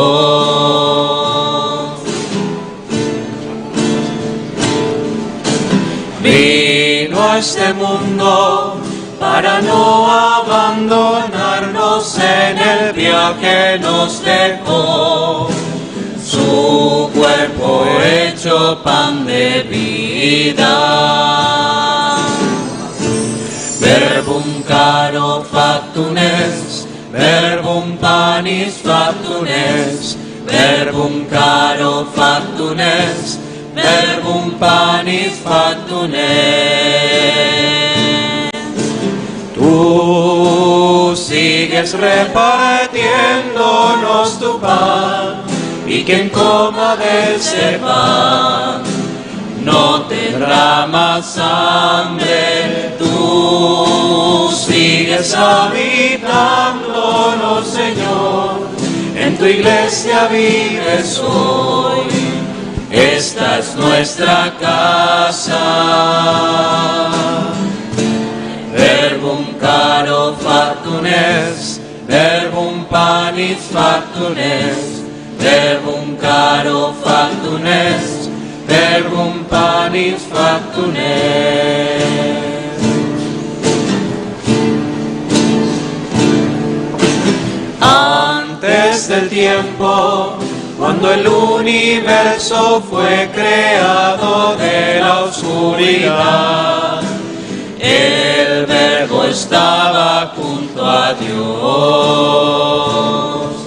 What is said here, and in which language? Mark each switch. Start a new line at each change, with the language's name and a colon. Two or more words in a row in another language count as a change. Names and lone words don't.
Spanish: Vino a este mundo para no abandonarnos en el viaje nos dejó. Su cuerpo hecho pan de vida.
Latin: Verbum caro factum est, verbum panis factum est, verbum caro factum est, verbum panis factum est.
Spanish: Tú sigues repartiéndonos tu pan, y quien coma de ese pan no tendrá más hambre. Tú sigues habitándonos, Señor, en tu iglesia vives hoy. Esta es nuestra casa.
Latin: Verbum caro factum est, verbum panis factum est, verbum caro factum est, verbum panis factum est.
Spanish: Antes del tiempo, cuando el universo fue creado de la oscuridad, el Verbo estaba junto a Dios.